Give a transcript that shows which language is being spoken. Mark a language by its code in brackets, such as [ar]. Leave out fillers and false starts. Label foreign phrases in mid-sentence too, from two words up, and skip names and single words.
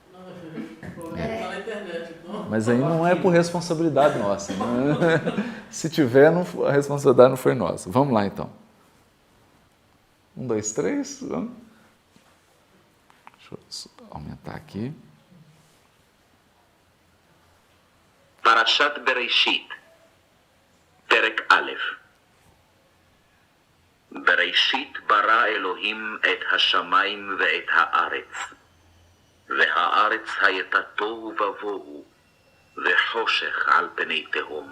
[pt] Mas aí não é por responsabilidade nossa. Né? Se tiver, a responsabilidade não foi nossa. Vamos lá, então. 1, 2, 3. Vamos. Deixa eu aumentar aqui. [he] פרשת בראשית, פרק א'. בראשית ברא אלוהים את השמיים ואת הארץ. והארץ הייתה תוהו ובוהו, וחושך על פני תהום.